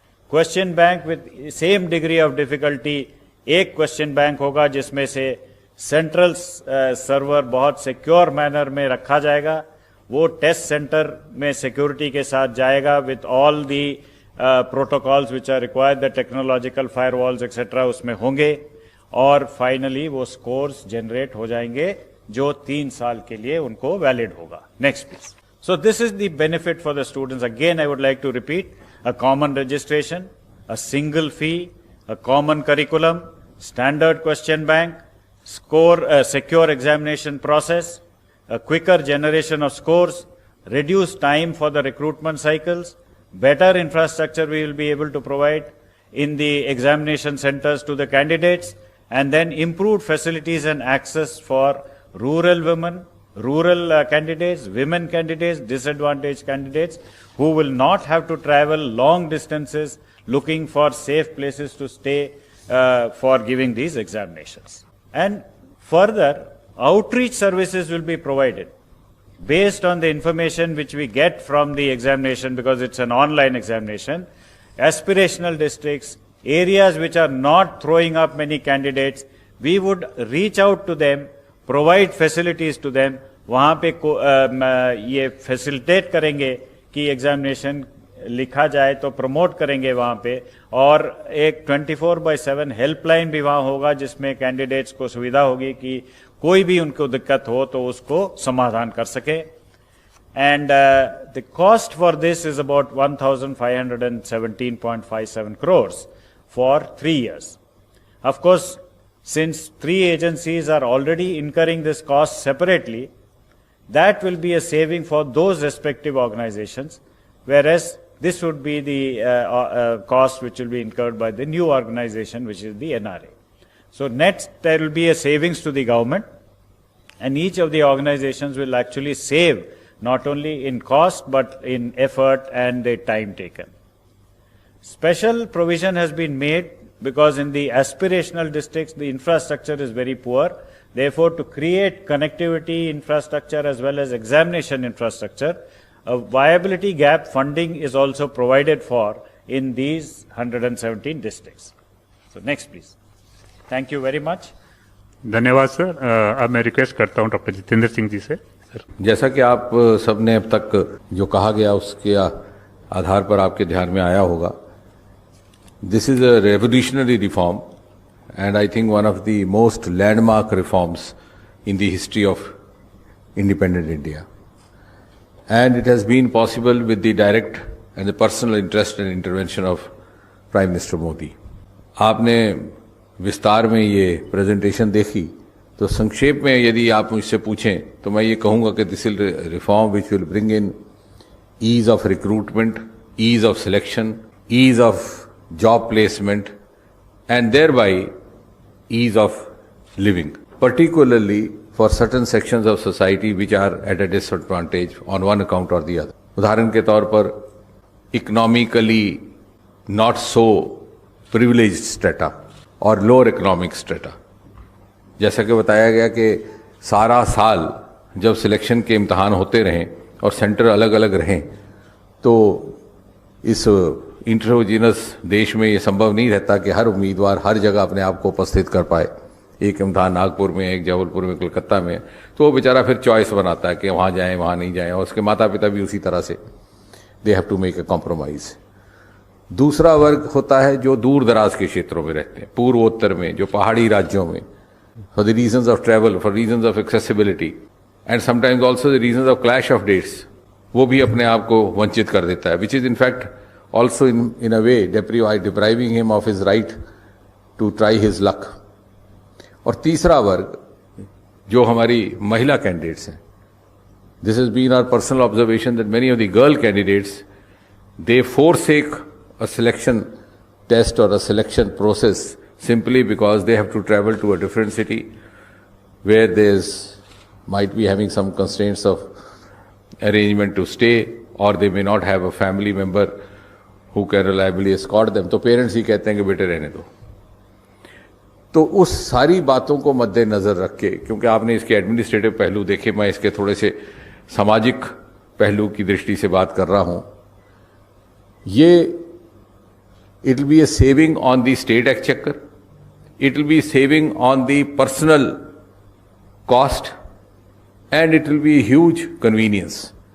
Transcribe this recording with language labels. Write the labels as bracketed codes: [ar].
[en] Question bank with same degree of difficulty, [hi] एक [en] question bank [hi] होगा जिसमें से [en] central server [hi] बहुत [en] secure manner [hi] में रखा जाएगा. वो [en] test center में security [hi] के साथ जाएगा [en] with all the protocols which are required, the technological firewalls etc. [hi] उसमें होंगे, और फाइनली वो स्कोर्स जनरेट हो जाएंगे जो 3 साल के लिए उनको वैलिड होगा. [en] Next please. So this is the benefit for the students. Again I would like to repeat, a common registration, a single fee, a common curriculum, standard question bank, score secure examination process, a quicker generation of scores, reduced time for the recruitment cycles, better infrastructure we will be able to provide in the examination centers to the candidates, and then improved facilities and access for rural women, rural candidates, women candidates, disadvantaged candidates who will not have to travel long distances looking for safe places to stay for giving these examinations. And further, outreach services will be provided based on the information which we get from the examination, because it's an online examination. Aspirational districts, areas which are not throwing up many candidates, we would reach out to them, provide facilities to them. [hi] वहाँ पे ये facilitate करेंगे कि examination लिखा जाए, तो promote करेंगे वहाँ पे, और एक 24/7 हेल्पलाइन भी वहाँ होगा जिसमें कैंडिडेट्स को सुविधा होगी कि कोई भी उनको दिक्कत हो तो उसको समाधान कर सके. [en] And the cost for this is about 1,517.57 crores for 3 years. Of course, since 3 agencies are already incurring this cost separately, that will be a saving for those respective organizations, whereas this would be the cost which will be incurred by the new organization, which is the NRA. So next, there will be a savings to the government, and each of the organizations will actually save not only in cost but in effort and the time taken. Special provision has been made because in the aspirational districts the infrastructure is very poor. Therefore, to create connectivity infrastructure as well as examination infrastructure, a viability gap funding is also provided for in these 117 districts. So next please. Thank you very much. [hi] धन्यवाद sir. अब मैं request करता हूं doctor Jitendra Singh ji से। Sir, जैसा कि आप सबने अब तक जो कहा गया उसके आधार पर आपके ध्यान में आया होगा, [en] This is a revolutionary reform and I think one of the most landmark reforms in the history of independent India. And it has been possible with the direct and the personal interest and intervention of Prime Minister Modi. [hi] आपने विस्तार में ये presentation देखी, तो संक्षेप में यदि आप मुझसे पूछें तो मैं ये कहूँगा कि [en] This is reform which will bring in ease of recruitment, ease of selection, ease of job placement, and thereby ease of living, particularly for certain sections of society which are at a disadvantage on one account or the other. [hi] उदाहरण के तौर पर [en] economically not so privileged strata और lower economic strata. [hi] जैसा कि बताया गया कि सारा साल जब सिलेक्शन के इम्तहान होते रहें और सेंटर अलग अलग रहें, तो इस इंट्रोजीनस देश में ये संभव नहीं रहता कि हर उम्मीदवार हर जगह अपने आप को उपस्थित कर पाए। एक इम्तहान नागपुर में, एक जबलपुर में, कलकत्ता में, तो वो बेचारा फिर चॉइस बनाता है कि वहाँ जाएं, वहाँ नहीं जाएं, और उसके माता पिता भी उसी तरह से [en] They have to make a compromise. [hi] दूसरा वर्ग होता है जो दूर दराज के क्षेत्रों में रहते हैं, पूर्वोत्तर में, जो पहाड़ी राज्यों में, [en] for the reasons of travel, for reasons of accessibility and sometimes also the reasons of clash of dates, [hi] वो भी अपने आप को वंचित कर देता है, [en] Which is in fact also in a way depriving him of his right to try his luck. [hi] और तीसरा वर्ग जो हमारी महिला कैंडिडेट्स हैं, [en] this has been our personal observation that many of the girl candidates, they forsake a selection test or a selection process simply because they have to travel to a different city where there's might be having some constraints of arrangement to stay, or they may not have a family member who can reliably escort them, [hi] तो parents ही कहते हैं कि बेटे रहने दो। तो उस सारी बातों को मद्देनजर रख के, क्योंकि आपने इसके एडमिनिस्ट्रेटिव पहलू देखे, मैं इसके थोड़े से सामाजिक पहलू की दृष्टि से बात कर रहा हूं, ये [en] It will be a saving on the state exchequer, it will be saving on the personal cost, and it will be huge convenience.